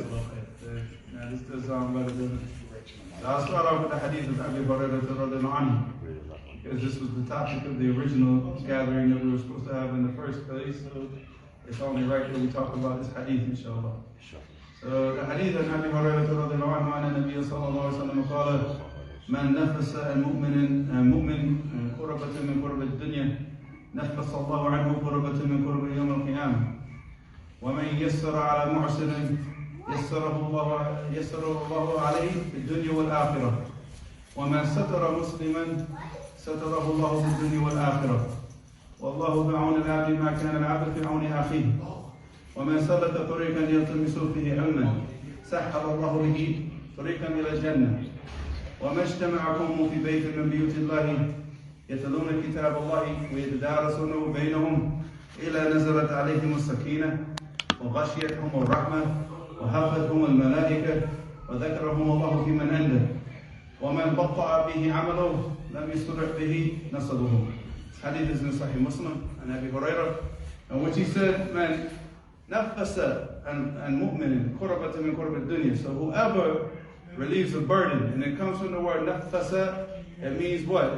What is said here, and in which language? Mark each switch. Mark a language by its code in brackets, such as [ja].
[en] This does sound better than I'll start off with the Hadith of Abi Hurairah radiallahu anhu, because this was the topic of the original gathering that we were supposed to have in the first place. So it's only right that we talk about this Hadith, inshallah. So the Hadith of [ar] Abi Hurairah radiallahu anhu, عن النبي صلى الله عليه وسلم قال: من نفس المؤمن كربة من كرب الدنيا نفس الله عنه كربة من كرب يوم القيامة. ومن يسر على معسر يسره الله عليه في الدنيا والآخرة. ومن ستر مسلما ستره الله في الدنيا والآخرة. والله بعون العبد ما كان العبد في عون أخيه. ومن سلك طريقا يلتمس فيه علما سهل الله به طريقا إلى الجنة. وما اجتمع قوم في بيت من بيوت الله يتلون كتاب الله ويتدارسونه بينهم إلى نزلت عليهم السكينة وغشيتهم الرحمة وحفتهم الملائكة وذكرهم الله في من عنده. ومن بطأ به عمله لم يسرع به نصبه. [en] This hadith is in Sahih Muslim and Abi Hurairah, in which he said, [ar] "Man nafasa and mu'minin kurabata min kurab dunya." [en] So whoever relieves a burden, and it comes from the word nafasa, it means what?